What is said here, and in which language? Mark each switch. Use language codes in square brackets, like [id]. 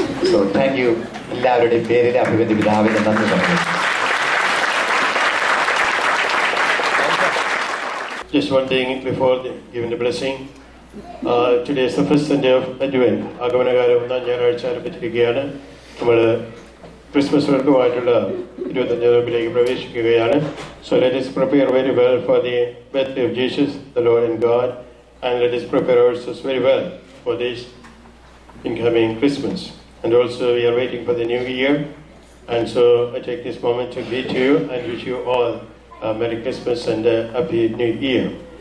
[en] So thank you. [ml] എല്ലാവരുടെയും പേരിൽ അഭിവന്യ പിതാവിന്റെ നന്ദി പറഞ്ഞു. [en] Just one thing before giving the blessing. Today is the first Sunday of Advent. [ml] ആഗമനകാലം ഒന്നാം ഞായറാഴ്ച ആരംഭിച്ചിരിക്കുകയാണ്. നമ്മൾ ക്രിസ്മസുകൾക്കുമായിട്ടുള്ള 25ാം നോമ്പിലേക്ക് പ്രവേശിക്കുകയാണ്. [en] So let us prepare very well for the birthday of Jesus, the Lord and God, and let us prepare ourselves very well for this incoming Christmas. And also we are waiting for the new year, and so I take this moment to greet you and wish you all Merry Christmas and Happy New Year.